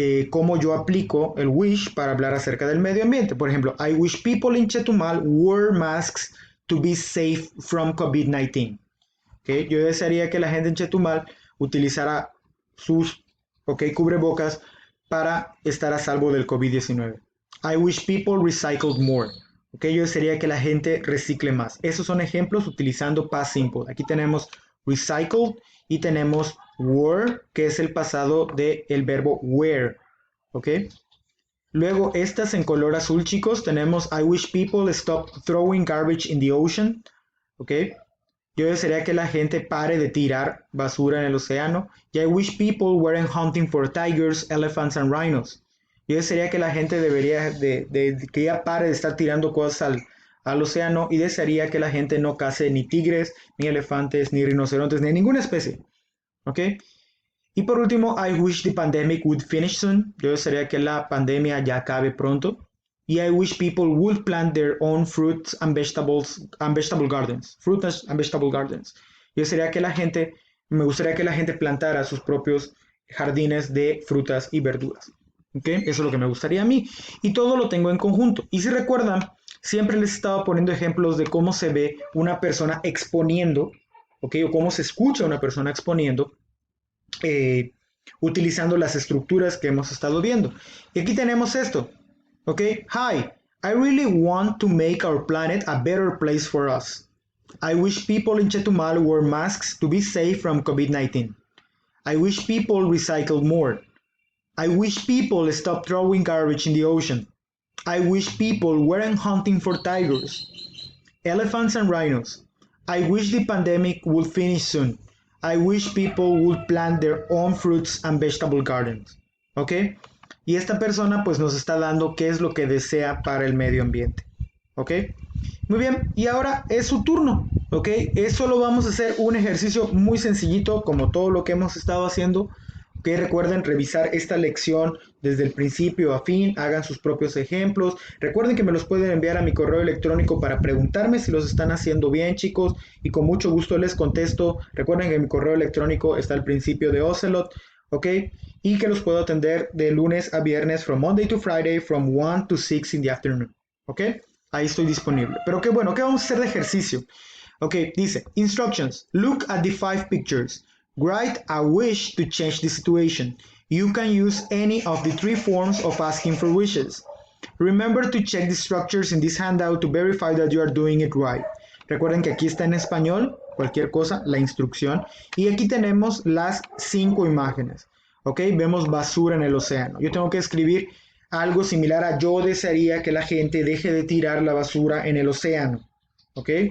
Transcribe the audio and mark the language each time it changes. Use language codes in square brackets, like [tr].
[es] Cómo yo aplico el wish para hablar acerca del medio ambiente. Por ejemplo, [en] I wish people in Chetumal wear masks to be safe from COVID-19. ¿Okay? [es] Yo desearía que la gente en Chetumal utilizara sus, ¿okay?, cubrebocas para estar a salvo del COVID-19. [en] I wish people recycled more. [es] ¿Okay? Yo desearía que la gente recicle más. Esos son ejemplos utilizando past simple. Aquí tenemos recycled y tenemos were, que es el pasado del verbo wear. ¿Okay? Luego, estas en color azul, chicos, tenemos [en] I wish people stop throwing garbage in the ocean. ¿Okay? [es] Yo desearía que la gente pare de tirar basura en el océano. [en] Y I wish people weren't hunting for tigers, elephants and rhinos. [es] Yo desearía que la gente que ya pare de estar tirando cosas al océano, y desearía que la gente no case ni tigres, ni elefantes, ni rinocerontes, ni ninguna especie. ¿Ok? Y por último, [en] I wish the pandemic would finish soon. [es] Yo desearía que la pandemia ya acabe pronto. [en] Y I wish people would plant their own fruits and vegetable gardens. Fruits and vegetable gardens. [es] Yo desearía que la gente, me gustaría que la gente plantara sus propios jardines de frutas y verduras. ¿Okay? Eso es lo que me gustaría a mí. Y todo lo tengo en conjunto. Y si recuerdan, siempre les estaba poniendo ejemplos de cómo se ve una persona exponiendo, ¿okay?, o cómo se escucha una persona exponiendo, utilizando las estructuras que hemos estado viendo. Y aquí tenemos esto. [en] Okay, hi, I really want to make our planet a better place for us. I wish people in Chetumal wear masks to be safe from COVID-19. I wish people recycle more. I wish people stop throwing garbage in the ocean. I wish people weren't hunting for tigers, elephants and rhinos. I wish the pandemic would finish soon. I wish people would plant their own fruits and vegetable gardens. [es] ¿Ok? Y esta persona pues nos está dando qué es lo que desea para el medio ambiente. ¿Ok? Muy bien, y ahora es su turno. ¿Ok? Solo vamos a hacer un ejercicio muy sencillito como todo lo que hemos estado haciendo. ¿Ok? Recuerden revisar esta lección desde el principio a fin, hagan sus propios ejemplos. Recuerden que me los pueden enviar a mi correo electrónico para preguntarme si los están haciendo bien, chicos, y con mucho gusto les contesto. Recuerden que mi correo electrónico está al principio de Ocelot. ¿Ok? Y que los puedo atender de lunes a viernes, [en] from Monday to Friday, from 1 to 6 in the afternoon. [es] ¿Ok? Ahí estoy disponible. Pero qué bueno, ¿qué vamos a hacer de ejercicio? [en] Ok, dice, instructions. Look at the 5 pictures. Write a wish to change the situation. You can use any of the 3 forms of asking for wishes. Remember to check the structures in this handout to verify that you are doing it right. [es] Recuerden que aquí está en español, cualquier cosa, la instrucción. Y aquí tenemos las 5 imágenes. ¿Ok? Vemos basura en el océano. Yo tengo que escribir algo similar a yo desearía que la gente deje de tirar la basura en el océano. ¿Ok?